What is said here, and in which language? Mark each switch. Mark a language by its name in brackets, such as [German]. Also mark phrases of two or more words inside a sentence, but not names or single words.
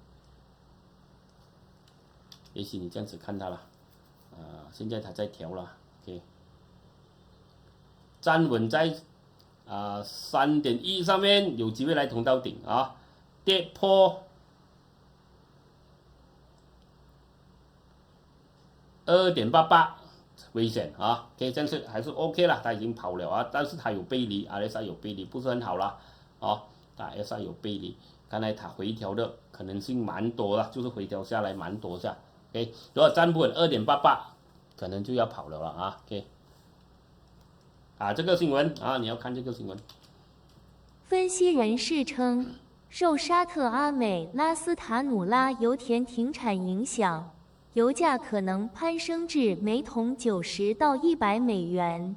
[Chinese] 也許你這樣子看它了現在它在調了OK， 站穩在3.1 上面有機會來通到頂跌破2.88 危險啊。OK， 這樣是還是 OK 了，它已經跑了啊，但是它有背離 ，RSI 有背離，不是很好啦。啊，它 RSI 有背離，看來它回調的可能性蠻多了，就是回調下來蠻多下。OK， 如果站不穩2.88，可能就要跑了啊。OK，啊，這個新聞啊，你要看這個新聞。分析人士稱，受沙特阿美拉斯塔努拉油田停產影響，油價可能攀升至每桶90到100美元。